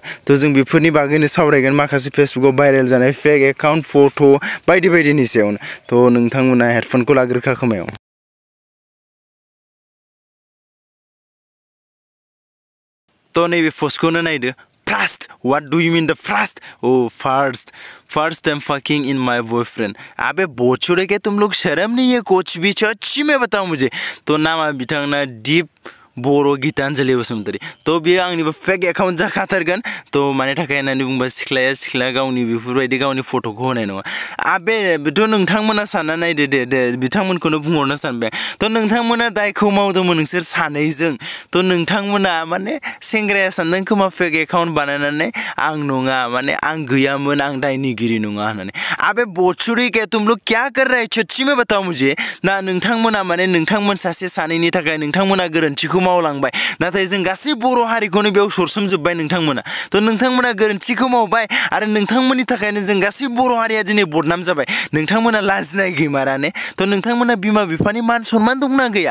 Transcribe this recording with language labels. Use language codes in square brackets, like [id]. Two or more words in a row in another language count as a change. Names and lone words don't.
[brx] तो जों बेफोरनि बागैनो सावरायगोन माखासे फेसबुकाव भाइरेल जानाय [en] fake account [brx] फट' बायदि बायदिनि सायावनो। तो नोंथांमोना हेडफोनखौ लाग्रोखा खोमायाव। तो नैबे पस्टखौनो नायदो [en] first what do you mean the first o first time fucking in my boyfriend. [hi] अबे बोचोड़े के तुम लोग शर्म नहीं है कुछ भी सच्ची में बताओ मुझे। [brx] तो नामा बिथांना डीप बोरो गीतांजलि बसुमतारी। तो बेयो आंनिबो [en] fake account [brx] जाखाथारगोन। तो मानि थाखाय होननानै बुंबा सिख्लाया सिख्ला गावनि बेफोरबायदि गावनि फट'खौ होनाय नङा। आबे बेथ' नोंथांमोना सानना नायदो दे बिथांमोनखौनो बुंहरनो सानबाय। तो नोंथांमोना दायखौ मावदोंमोन नोंसोर सानैजों। तो नोंथांमोना माने सेंग्राया सानदों खोमा [en] fake account [brx] बानायनानै आं नङा माने आं गैयामोन आं दायनिगिरि नङा होननानै। [hi] आबे बोचुड़ी के तुम लोग क्या कर रहे हो सच्ची में बताओ मुझे। [brx] ना नोंथांमोना माने नोंथांमोन सासे सानैनि थाखाय नोंथांमोना गोरोन्थिखौ मावलांबाय नाथाय जों गासै बर' हारिखौनो बेयाव सरसोमजोब्बाय नोंथांमोना। तो नोंथांमोना गोरोन्थिखौ मावबाय आरो नोंथांमोननि थाखायनो जों गासै बर' हारिया दिनै बदनाम जाबाय। नोंथांमोना लाजिनाय गैमाराने। तो नोंथांमोना बिमा बिफानि मान सनमान दंना गैया।